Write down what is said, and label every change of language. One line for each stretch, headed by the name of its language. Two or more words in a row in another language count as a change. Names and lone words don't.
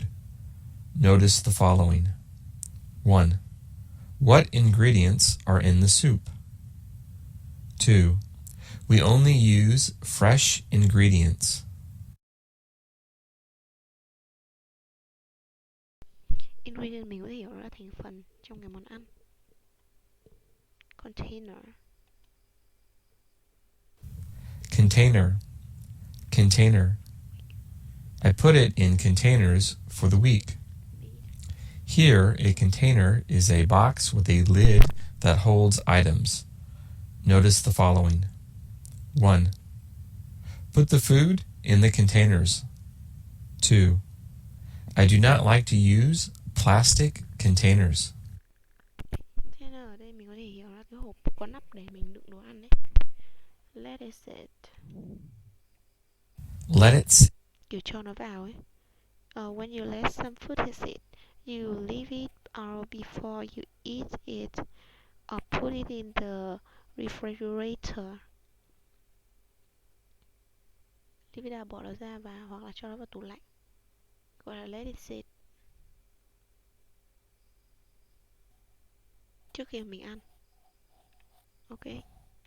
English: Notice the following. 1. What ingredients are in the soup? 2. We only use fresh ingredients.
Vietnamese: Ingredient mình có thể hiểu là thành phần trong cái món ăn.
English: Container. Container. Container. I put it in containers for the week. Here, a container is a box with a lid that holds items. Notice the following. 1. Put the food in the containers. 2. I do not like to use plastic containers.
Vietnamese: Thế là ở đây mình có thể hiểu là cái hộp có nắp để mình đựng đồ ăn đấy.
English: Let it sit. Let it sit.
Vietnamese: Kiểu cho nó vào ấy.
English: When you let some food sit, you leave it out before you eat it or put it in the refrigerator. Leave it out,
Vietnamese: bỏ nó ra và hoặc là cho nó vào tủ lạnh. Gọi là
English: let it sit.
Vietnamese: Trước khi mình ăn. Ok.